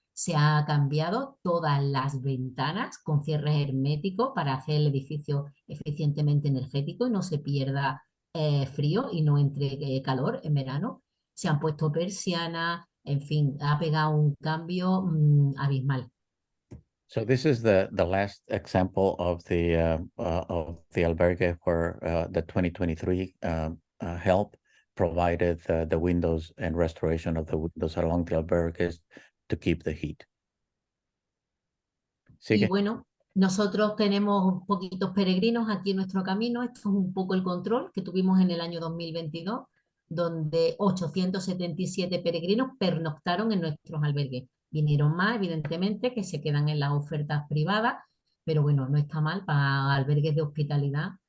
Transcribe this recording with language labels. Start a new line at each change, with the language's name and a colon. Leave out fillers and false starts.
Spanish: Se ha cambiado todas las ventanas con cierre hermético para hacer el edificio eficientemente energético y no se pierda frío y no entre calor en verano. Se han puesto persianas, en fin, ha pegado un cambio abismal.
English: So this is the last example of the albergue where the 2023 help provided the windows and restoration of the windows along the albergues to keep the heat.
Spanish: Y Sigue. bueno, nosotros tenemos poquitos peregrinos aquí en nuestro camino. Esto es un poco el control que tuvimos en el año 2022, donde 877 peregrinos pernoctaron en nuestros albergues. Vinieron más, evidentemente, que se quedan en las ofertas privadas, pero bueno, no está mal para albergues de hospitalidad.